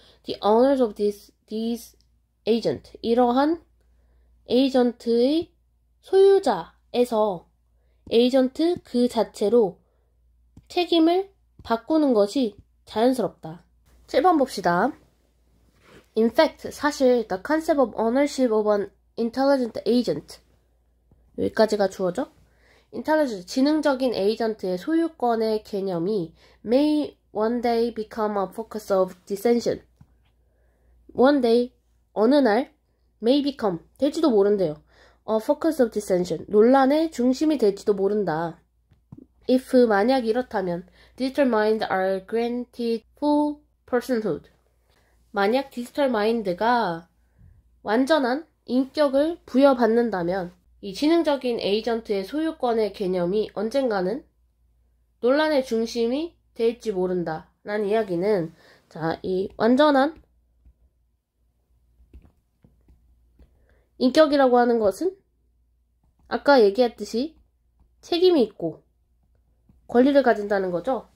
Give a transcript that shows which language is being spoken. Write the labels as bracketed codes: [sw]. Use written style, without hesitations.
[en] The owners of these agent. [ko] 이러한 에이전트의 소유자에서 에이전트 그 자체로 책임을 바꾸는 것이 자연스럽다. 7번 봅시다. [en] In fact, [ko] 사실 [en] the concept of ownership of an intelligent agent [ko] 여기까지가 주어져. [en] intelligent, [ko] 지능적인 에이전트의 소유권의 개념이 [en] may one day become a focus of dissension. [ko] one day, 어느 날 [en] may become, [ko] 될지도 모른대요. [en] a focus of dissension, [ko] 논란의 중심이 될지도 모른다. [en] if, [ko] 만약 이렇다면 [en] digital minds are granted full personhood. [ko] 만약 디지털 마인드가 완전한 인격을 부여받는다면 이 지능적인 에이전트의 소유권의 개념이 언젠가는 논란의 중심이 될지 모른다 라는 이야기는 자, 이 완전한 인격이라고 하는 것은 아까 얘기했듯이 책임이 있고 권리를 가진다는 거죠.